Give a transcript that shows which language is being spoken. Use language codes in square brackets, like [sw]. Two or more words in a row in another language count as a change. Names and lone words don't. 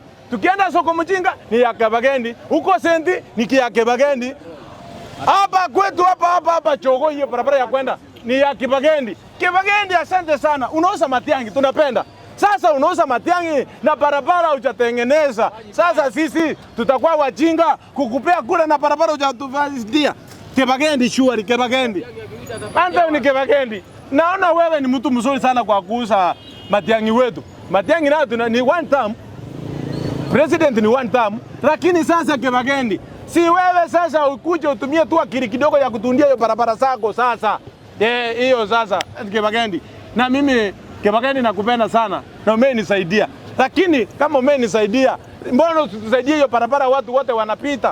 [sw] Tukienda soko Mjinga ni ya Kebagendi. Huko Sendi ni ya Kebagendi. Hapa kwetu hapa Chogo, hiyo barabara ya kwenda ni ya Kebagendi. Kebagendi, asante sana. Unauza Matiang'i, tunapenda. Sasa unauza Matiang'i na barabara hujatengeneza. Sasa sisi tutakuwa wajinga kukupea kule na barabara hujatufanyia. Kebagendi shuari, Kebagendi. Anthony Kebagendi, naona wewe ni mtu mzuri sana kwa kuuza Matiang'i wetu. Matiang'i nayo ni [en] one term. [sw] President ni [en] one term. [sw] Lakini sasa Kebagendi, si wewe sasa ukuje utumie tu akili kidogo ya kutundia hiyo barabara zako sasa. Hiyo sasa Kebagendi. Na mimi Kebagendi nakupenda sana na umenisaidia. Lakini kama umenisaidia, mbona usitusaidie hiyo barabara watu wote wanapita?